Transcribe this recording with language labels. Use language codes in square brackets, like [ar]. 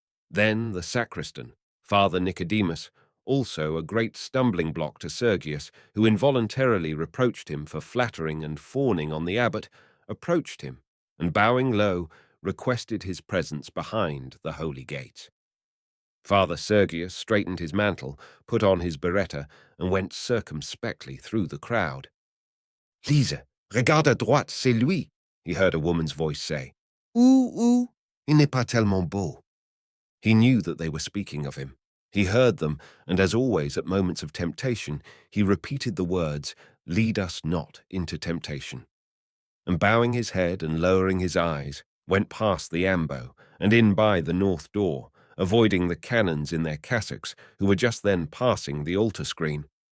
[en] Then the sacristan, Father Nicodemus, also a great stumbling block to Sergius, who involuntarily reproached him for flattering and fawning on the abbot, approached him, and bowing low, requested his presence behind the holy gates. Father Sergius straightened his mantle, put on his biretta, and went circumspectly through the crowd. [fr] "Lise, regarde à droite, c'est lui," [en] he heard a woman's voice say. [fr] Où, il n'est pas tellement beau." [en] He knew that they were speaking of him. He heard them, and as always at moments of temptation, he repeated the words, "Lead us not into temptation." And bowing his head and lowering his eyes, went past the ambo and in by the north door, avoiding the canons in their cassocks who were just then passing the altar screen.